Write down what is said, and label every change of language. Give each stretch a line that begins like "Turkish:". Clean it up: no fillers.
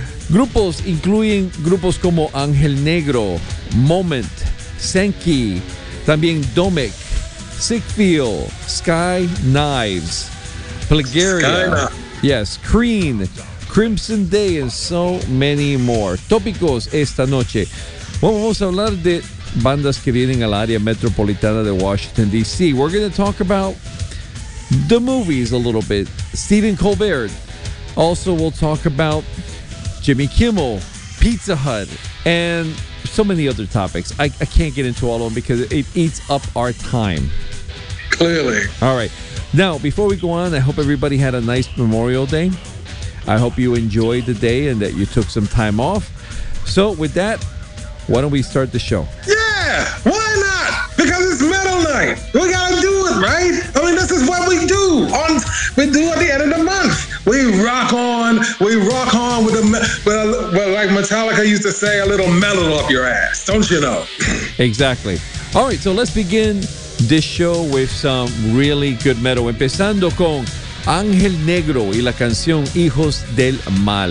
Spanish: Grupos incluyen grupos como Ángel Negro, Moment, Senki, también Domek, Sickfeel, Sky Knives, Plagueria, yes, Creen, Crimson Day,
English: and so many more.
Spanish: Tópicos esta noche. Bueno, vamos a hablar de bandas que vienen al área metropolitana de Washington, D.C.
English: We're going to talk about the movies a little bit. Stephen Colbert. Also, we'll talk about Jimmy Kimmel, Pizza Hut, and so many other topics. I can't get into all of them because it eats up our time. Clearly. All right. Now, before we go on, I hope everybody had a nice Memorial Day. I hope you enjoyed the day and that you took some time off. So, with that, why don't we start the show? Yeah! Why not? Because it's Metal Knight. We gotta do it, right? I mean, this is what we do. We do at the end of the month. We rock on. We rock on with like Metallica used to say, a little metal up your ass. Don't you know? Exactly. All right, so let's begin this show with some really good metal.
Spanish: Empezando con Ángel Negro y la canción Hijos del Mal.